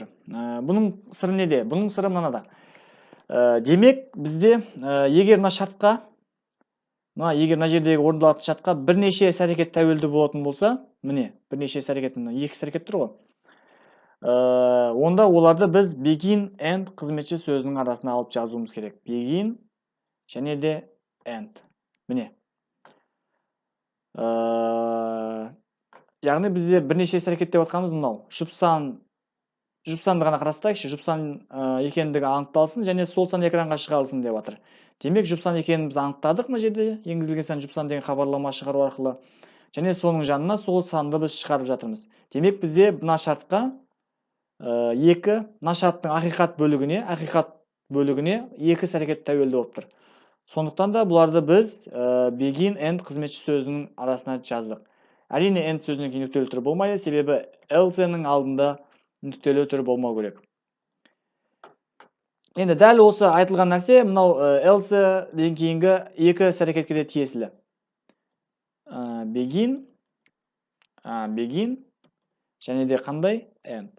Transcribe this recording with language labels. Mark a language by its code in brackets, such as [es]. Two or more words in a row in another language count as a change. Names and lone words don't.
[kk] Бұның сыры неде? Бұның сыры мынада. Демек, бізде егер мына жердегі орындалатын шартқа бірнеше іс әрекет тәуелді болатын болса, міне, бірнеше іс әрекет, екі іс әрекет тұр ғой. Онда оларды біз [en] begin, end [kk] қызметші сөзінің арасына алып жазуымыз керек. Begin және де end. Міне. Яғни бізде бірнеше іс әрекет деп отқанымыз мынау. Жұп санды ғана қарастырайықшы, жұп сан екендігі анықталсын, және сол сан экранға шығарылсын деп отыр. Демек, жұп сан екенін біз анықтадық мына жерде, енгізілген сан жұп сан деген хабарлама шығару арқылы. Және соның жанына сол санды біз шығарып жатырмыз. Демек, бізде мына шартқа мына шарттың ақиқат бөлігіне екі іс әрекет тәуелді болып тұр. Сондықтан да бұларды біз [en] begin, end [kk] қызметші сөзінің арасына жаздық. Әрине, end сөзінен кейін нүктелі түр болмайды, себебі else-ның алдында нүктелі түр болмау керек. Енді дәл осы айтылған нәрсе мынау else ден кейінгі екі іс әрекетке де тиесілі. Begin және де қандай? End.